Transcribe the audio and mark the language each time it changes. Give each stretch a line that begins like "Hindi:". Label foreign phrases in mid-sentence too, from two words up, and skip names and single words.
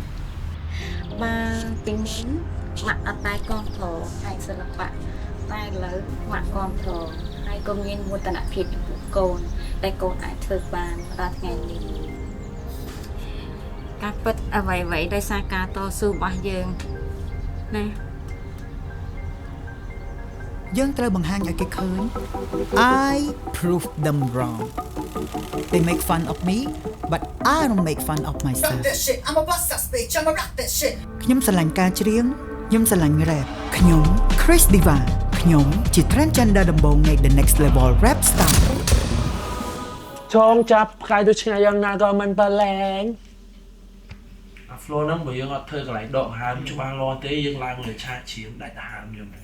Khmer: បាទពីមុនម៉ាក់អត់តែគាំទ្រហើយសិល្បៈតែឥឡូវម៉ាក់គាំទ្រហើយក៏មានមោទនភាពចំពោះកូនតែកូនអាចធ្វើបានដល់ថ្ងៃនេះការពិតអ្វីៗដោយសារការតស៊ូរបស់យើងណា យើងត្រូវបង្ហាញឲ្យគេឃើញ
English: I prove them wrong they make fun of me but I don't make fun of myself I'm a bust that bitch I'm a rock that shit
Khmer: ខ្ញុំស្រឡាញ់ការច្រៀងខ្ញុំស្រឡាញ់ rap ខ្ញុំ Chris Diva ខ្ញុំជា transgender ដំបូងនៃ The Next Level Rap Star ចងចាប់ផ្កាយទៅឆ្ងាយយ៉ាងណាក៏មិនប្រឡែង flow ហ្នឹងបើយើងអត់ធ្វើកន្លែងដកហើមច្បាស់លាស់ទេយើងឡើងលើឆាកឈាមដាច់ទៅហើមយើង